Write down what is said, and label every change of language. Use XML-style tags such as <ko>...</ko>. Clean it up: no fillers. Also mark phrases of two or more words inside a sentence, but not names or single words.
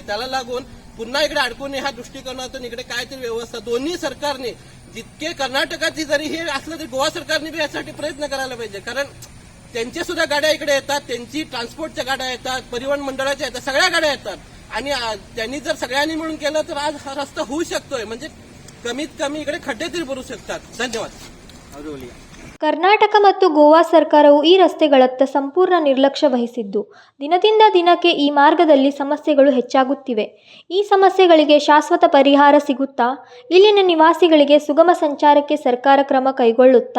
<mr>त्याला लागून पुन्हा इकडे अडकून ह्या दृष्टिकोनातून इकडे काहीतरी व्यवस्था दोन्ही सरकारने जितके कर्नाटकाची जरी हे असलं तरी गोवा सरकारने बी यासाठी प्रयत्न करायला पाहिजे. कारण त्यांच्या सुद्धा गाड्या इकडे येतात. त्यांची ट्रान्सपोर्टच्या गाड्या येतात, परिवहन मंडळाच्या येतात, सगळ्या गाड्या येतात. आणि त्यांनी जर सगळ्यांनी मिळून केलं तर आज हा रस्ता होऊ शकतोय. म्हणजे कमीत कमी इकडे खड्डे तरी भरू शकतात.</mr> <kn>ಧನ್ಯವಾದ. ಕರ್ನಾಟಕ ಮತ್ತು ಗೋವಾ ಸರ್ಕಾರವು ಈ ರಸ್ತೆಗಳತ್ತ ಸಂಪೂರ್ಣ ನಿರ್ಲಕ್ಷ್ಯ ವಹಿಸಿದ್ದು, ದಿನದಿಂದ ದಿನಕ್ಕೆ ಈ ಮಾರ್ಗದಲ್ಲಿ ಸಮಸ್ಯೆಗಳು ಹೆಚ್ಚಾಗುತ್ತಿವೆ. ಈ ಸಮಸ್ಯೆಗಳಿಗೆ ಶಾಶ್ವತ ಪರಿಹಾರ ಸಿಗುತ್ತಾ? ಇಲ್ಲಿನ ನಿವಾಸಿಗಳಿಗೆ ಸುಗಮ ಸಂಚಾರಕ್ಕೆ ಸರ್ಕಾರ ಕ್ರಮ ಕೈಗೊಳ್ಳುತ್ತಾ?</kn>